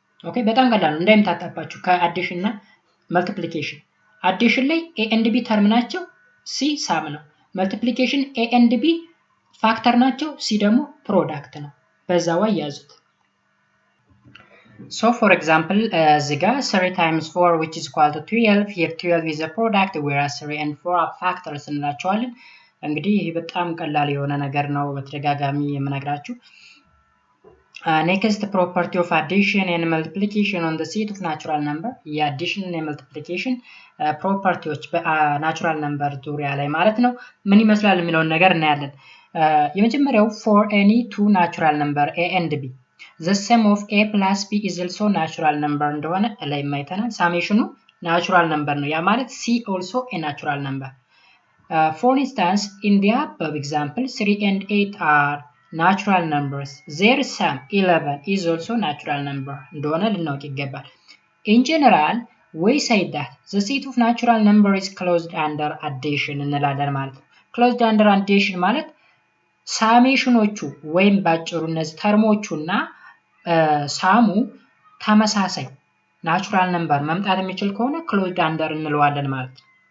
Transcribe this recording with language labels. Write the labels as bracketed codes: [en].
[am] ኦኬ በጣም ቀላል ነው እንዳይምታጣባችሁ ከአዲሽን እና መልቲፕሊኬሽን። አዲሽን ላይ ኤ ኤንድ ቢ ተርም ናቸው፣ ሲ ሳም ነው። መልቲፕሊኬሽን ኤ ኤንድ ቢ ፋክተር ናቸው፣ ሲ ደግሞ ፕሮዳክት ነው። በዛው ያዙት። [en] So for example, እዚህ ጋር 3 times 4 which is equal to 12. Here 12 is a product whereas 3 and 4 are factors [am] እንላቸዋለን። እንግዲህ ይህ በጣም ቀላል የሆነ ነገር ነው በተደጋጋሚ የምነግራችሁ። [en] Next, property of addition and multiplication on the set of natural number. [am] የአዲሽን እና የመልቲፕሊኬሽን ፕሮፐርቲዎች በናቹራል ነምበር ዙሪያ ላይ ማለት ነው ምን ይመስላል የሚለውን ነገር እናያለን። የመጀመሪያው [en] for any two natural number [am] a and b the sum of a plus b is also natural number እንደሆነ ላይ ማይተናል። ሳሜሽኑ ናቹራል ነምበር ነው። ያ ማለት [en] c also a natural number. For instance, in the above example 3 and 8 are natural numbers. Their sum 11 is also natural number [am] እንደሆነ ልናውቅ ይገባል። [en] In general, we say that the set of natural number is closed under addition [am] እንላለን ማለት ነው። [en] closed under addition [am] ማለት ሳሜሽኖቹ ወይም ባጭሩ እነዚህ ተርሞቹና ሳሙ ተመሳሳይ ናቹራል ነምበር መምጣት የሚችል ከሆነ closed under እንለዋለን ማለት ነው።